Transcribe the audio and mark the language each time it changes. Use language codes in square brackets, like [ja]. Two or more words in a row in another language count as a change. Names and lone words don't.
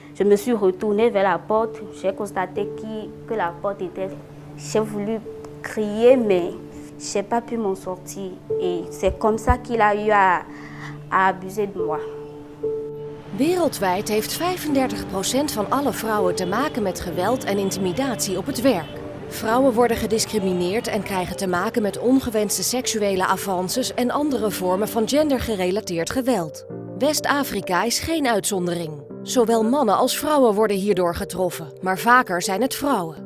[fr] Je me suis retournée vers la porte. J'ai constaté que la porte était... J'ai voulu crier, mais je n'ai pas pu m'en sortir. Et c'est comme ça qu'il a eu à abuser de moi. [nl] Wereldwijd heeft 35% van alle vrouwen te maken met geweld en intimidatie op het werk. Vrouwen worden gediscrimineerd en krijgen te maken met ongewenste seksuele avances en andere vormen van gendergerelateerd geweld. West-Afrika is geen uitzondering. Zowel mannen als vrouwen worden hierdoor getroffen, maar vaker zijn het vrouwen.